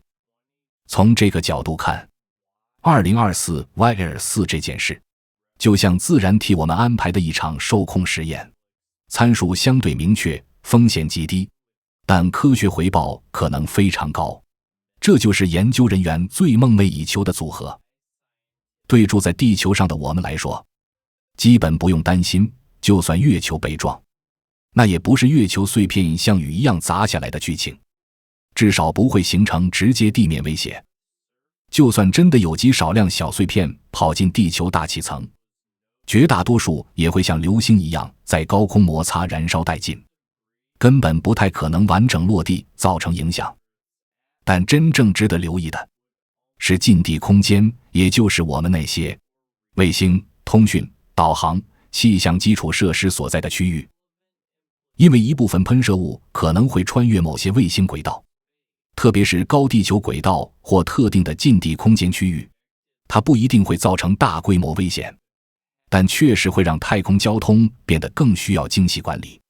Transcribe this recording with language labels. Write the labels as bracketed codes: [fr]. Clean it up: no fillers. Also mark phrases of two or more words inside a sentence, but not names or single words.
[zh] 從這個角度看，2024 YL4 這件事就像自然替我們安排的一場受控實驗，參數相對明確，風險極低，但科學回報可能非常高。這就是研究人員最夢寐以求的組合。對住在地球上的我們來說，基本不用擔心，就算月球被撞，那也不是月球碎片像雨一樣砸下來的剧情，至少不會形成直接地面威脅。就算真的有極少量小碎片跑进地球大气层，絕大多數也會像流星一樣在高空摩擦燃燒殆盡，根本不太可能完整落地造成影響。但真正值得留意的是近地空間，也就是我們那些衛星、通訊、導航、氣象基礎設施所在的區域。因為一部分噴射物可能會穿越某些衛星軌道，特別是高地球軌道或特定的近地空間區域，它不一定會造成大規模危險，但確實會讓太空交通變得更需要精細管理。